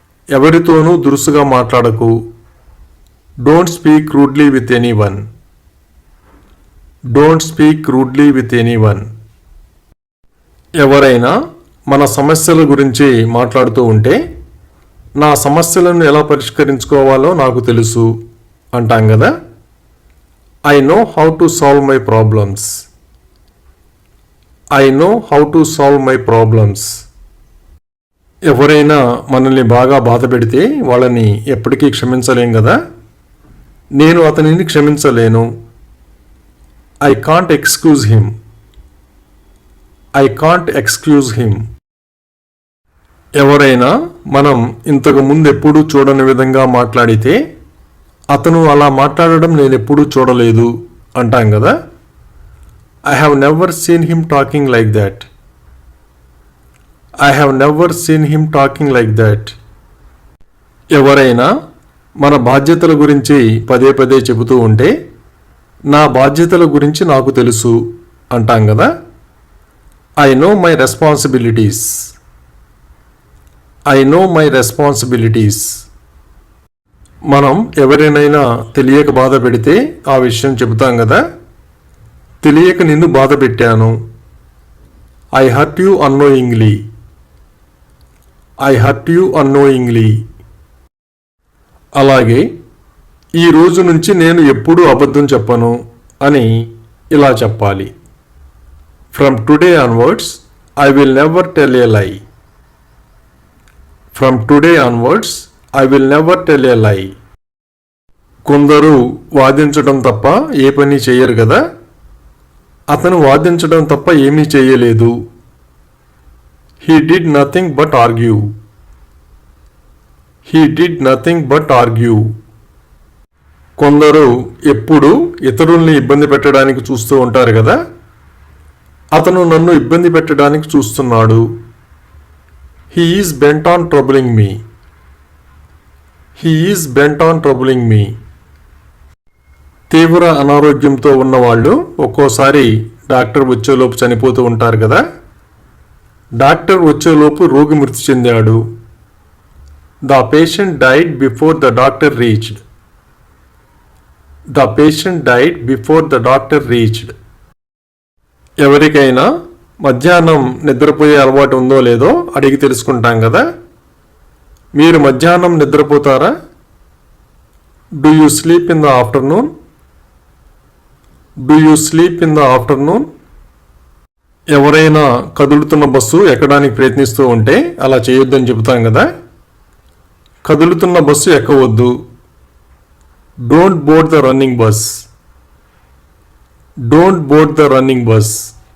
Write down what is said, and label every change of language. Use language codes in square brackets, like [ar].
[te] ఎవరితోనూ దురుసుగా మాట్లాడకు. [en] Don't speak rudely with anyone. Don't speak rudely with anyone. [te] ఎవరైనా మన సమస్యల గురించి మాట్లాడుతూ ఉంటే నా సమస్యలను ఎలా పరిష్కరించుకోవాలో నాకు తెలుసు అంటాం కదా. [en] I know how to solve my problems. I know how to solve my problems. [te] ఎవరైనా మనల్ని బాగా బాధ పెడితే వాళ్ళని ఎప్పటికీ క్షమించలేం కదా. నేను అతనిని క్షమించలేను. [en] I can't excuse him. I can't excuse him. [te] ఎవరైనా మనం ఇంతకు ముందు ఎప్పుడూ చూడని విధంగా మాట్లాడితే అతను అలా మాట్లాడడం నేను ఎప్పుడూ చూడలేదు అంటాం కదా. [en] I have never seen him talking like that. I have never seen him talking like that. [te] ఎవరైనా మన బాధ్యతల గురించి పదే పదే చెబుతూ ఉంటే నా బాధ్యతల గురించి నాకు తెలుసు అంటాం కదా. [en] I know my responsibilities. I know my responsibilities. [te] మనం ఎవరినైనా తెలియక బాధ పెడితే ఆ విషయం చెబుతాం కదా. తెలియక నిన్ను బాధ పెట్టాను. [en] I hurt you unknowingly. I hurt you unknowingly. [te] అలాగే ఈ రోజు నుంచి నేను ఎప్పుడూ అబద్ధం చెప్పను అని ఇలా చెప్పాలి. [en] From today onwards, I will never tell a lie. From today onwards, I will never tell a lie. [te] కొందరు వాదించడం తప్ప ఏ పని చేయరు కదా. అతను వాదించడం తప్ప ఏమీ చేయలేదు. [en] He did nothing but argue. He did nothing but argue. [te] కొందరు ఎప్పుడు ఇతరుల్ని ఇబ్బంది పెట్టడానికి చూస్తూ ఉంటారు కదా. అతను నన్ను ఇబ్బంది పెట్టడానికి చూస్తున్నాడు. [en] He is bent on troubling me. He is bent on troubling me. [te] తీవ్ర అనారోగ్యంతో ఉన్నవాళ్ళు ఒక్కోసారి డాక్టర్ వచ్చేలోపు చనిపోతూ ఉంటారు కదా. డాక్టర్ వచ్చేలోపు రోగి మృతి చెందాడు. [en] The patient died before the doctor reached. The patient died before the doctor reached. [te] ఎవరికైనా మధ్యాహ్నం నిద్రపోయే అలవాటు ఉందో లేదో అడిగి తెలుసుకుంటాం కదా. మీరు మధ్యాహ్నం నిద్రపోతారా? [en] Do you sleep in the afternoon? Do you sleep in the afternoon? [te] ఎవరైనా కదులుతున్న బస్సు ఎక్కడానికి ప్రయత్నిస్తూ ఉంటే అలా చేయొద్దని చెబుతాం కదా. కదులుతున్న bus ఎక్కవద్దు. [en] Don't board the running bus. Don't board the running bus.